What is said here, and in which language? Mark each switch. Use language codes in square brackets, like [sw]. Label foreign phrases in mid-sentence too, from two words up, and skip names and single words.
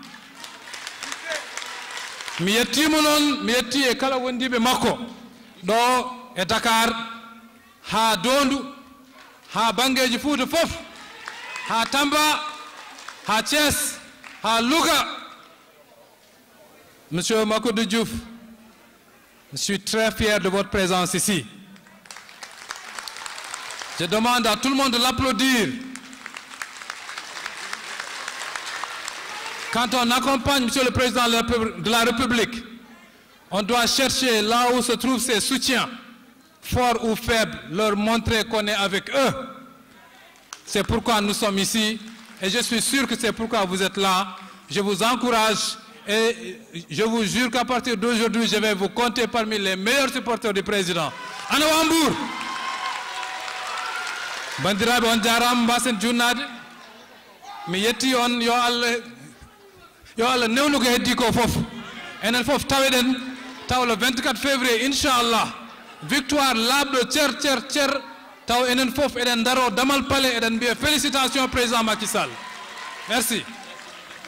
[ff] Mi yettimo noon mi yetti e kala wondiɓe makko ɗo e Dakar ha Dondu ha bangeji Fouta fof ha Tamba ha Thiès ha Louga. [fr] Monsieur Makodou Diouf, je suis très fier de votre présence ici. Je demande à tout le monde de l'applaudir. Quand on accompagne Monsieur le Président de la République, on doit chercher là où se trouvent ses soutiens, forts ou faibles, leur montrer qu'on est avec eux. C'est pourquoi nous sommes ici et je suis sûr que c'est pourquoi vous êtes là. Je vous encourage et je vous jure qu'à partir d'aujourd'hui, je vais vous compter parmi les meilleurs supporters du président. [ff] Ano Hambour. Bandiraɓe on jarama mbasen junnade. Mi yetti on yo Allah newnu ko heddi ko fof. Enen fof taweɗen taw le 24 février inchallah victoire labɗo cer taw enen fof eɗen daro damal palais eɗen mbiya [fr] félicitations président [ff] Macky Sall.